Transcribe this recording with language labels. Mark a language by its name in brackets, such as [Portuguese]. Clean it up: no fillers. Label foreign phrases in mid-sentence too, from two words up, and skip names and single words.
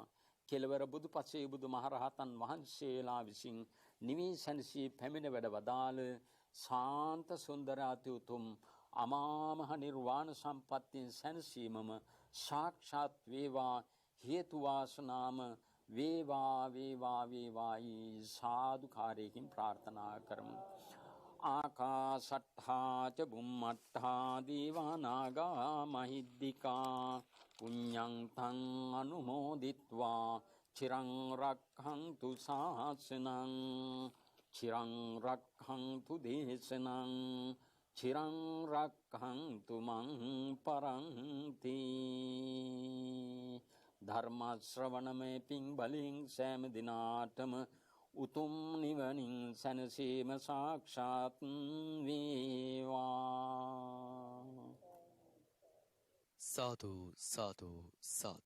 [Sinhala] කෙලවර බුදුපසේ බුදුමහරහතන් වහන්සේලා විසින් නිවී සැනසී පැමිණ වැඩ වදාළ ශාන්ත සුන්දර අති උතුම් අමා මහ නිර්වාණ සම්පත්තියෙන් සැනසීමම සාක්ෂාත් වේවා. හේතු වාසනාම වේවා වේවා වේවායි සාදුකාරයකින් ප්‍රාර්ථනා කරමු. [Pali] ආකාශට්ඨා ච බුම්මට්ඨා දීවා නාග මහිද්దికා පුඤ්ඤං තං අනුමෝදිත්වා චිරං රක්ඛන්තු ශාසනං චිරං රක්ඛන්තු දේශනං චිරං රක්ඛන්තු මං පරන්ති. [Sinhala] ධර්ම ශ්‍රවණමේ පිං බලෙන් සෑම දිනාටම උතුම් නිවනින් සැනසීම සාක්ෂාත් වේවා. සාදු සාදු සාදු.